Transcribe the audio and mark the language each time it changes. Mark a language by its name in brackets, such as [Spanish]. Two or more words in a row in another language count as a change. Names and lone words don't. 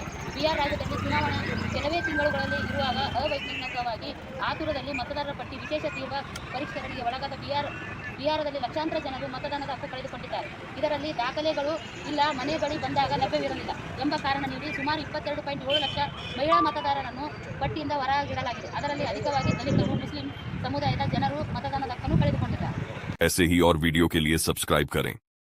[Kannada] ಬಿಹಾರ್ ರಾಜ್ಯದಲ್ಲಿ ಚುನಾವಣೆ ಕೆಲವೇ ತಿಂಗಳುಗಳಲ್ಲಿ ಇರುವಾಗ ಅವೈಜ್ಞಾನಿಕವಾಗಿ ಆತುರದಲ್ಲಿ ಮತದಾರರ ಪಟ್ಟಿ ವಿಶೇಷ ತೀವ್ರ ಪರಿಷ್ಕರಣೆಗೆ ಒಳಗಾದ ಬಿಹಾರದಲ್ಲಿ ಲಕ್ಷಾಂತರ ಜನರು ಮತದಾನದ ಹಕ್ಕು ಕಳೆದುಕೊಂಡಿದ್ದಾರೆ. ಇದರಲ್ಲಿ ದಾಖಲೆಗಳು ಇಲ್ಲ, ಮನೆ ಬಳಿ ಬಂದಾಗ ಲಭ್ಯವಿರಲಿಲ್ಲ ಎಂಬ ಕಾರಣ ನೀಡಿ ಸುಮಾರು 22.7 ಲಕ್ಷ ಮಹಿಳಾ ಮತದಾರರನ್ನು ಪಟ್ಟಿಯಿಂದ ಹೊರಗಿಡಲಾಗಿದೆ. ಅದರಲ್ಲಿ ಅಧಿಕವಾಗಿ ದಲಿತರು, ಮುಸ್ಲಿಂ ಸಮುದಾಯದ ಜನರು ಮತದಾನದ ಹಕ್ಕನ್ನು ಕಳೆದುಕೊಂಡಿದ್ದಾರೆ. [Hindi] ऐसे ही और वीडियो के लिए सब्सक्राइब करें।